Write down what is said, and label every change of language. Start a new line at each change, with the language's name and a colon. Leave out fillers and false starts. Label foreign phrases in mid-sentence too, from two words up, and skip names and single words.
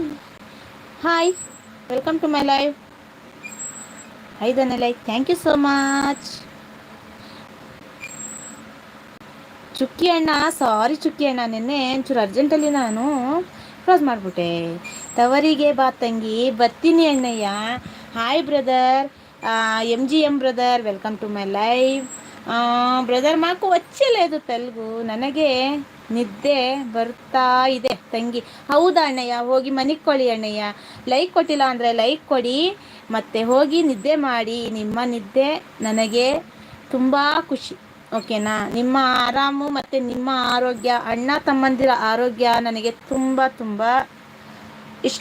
English: hi, welcome to my live. 5ನೇ ಲೈಕ್. thank you so much.
Kannada: ಚುಕ್ಕಿ ಅಣ್ಣ, ಸಾರಿ ಚುಕ್ಕಿ ಅಣ್ಣ, ನಿನ್ನೆ ಒಂಚೂರು ಅರ್ಜೆಂಟಲ್ಲಿ ನಾನು ಕ್ಲೋಸ್ ಮಾಡಿಬಿಟ್ಟೆ. ತವರಿಗೆ ಬಾ ತಂಗಿ, ಬರ್ತೀನಿ ಅಣ್ಣಯ್ಯ.
English: hi brother, MGM brother, welcome to my live.
Telugu: బ్రదర్, మాకు వచ్చలేదు తెలుగు.
Kannada: ನನಗೆ ನಿದ್ದೆ ಬರ್ತಾ ಇದೆ ತಂಗಿ. ಹೌದಾ ಅಣ್ಣಯ್ಯ? ಹೋಗಿ ಮನಿಕೊಳ್ಳಿ ಅಣ್ಣಯ್ಯ. ಲೈಕ್ ಕೊಟ್ಟಿಲ್ಲ ಅಂದರೆ ಲೈಕ್ ಕೊಡಿ, ಮತ್ತು ಹೋಗಿ ನಿದ್ದೆ ಮಾಡಿ. ನಿಮ್ಮ ನಿದ್ದೆ ನನಗೆ ತುಂಬ ಖುಷಿ. ಓಕೆನಾ? ನಿಮ್ಮ ಆರಾಮು ಮತ್ತು ನಿಮ್ಮ ಆರೋಗ್ಯ, ಅಣ್ಣ ತಮ್ಮಂದಿರ ಆರೋಗ್ಯ ನನಗೆ ತುಂಬ ತುಂಬ ಇಷ್ಟ.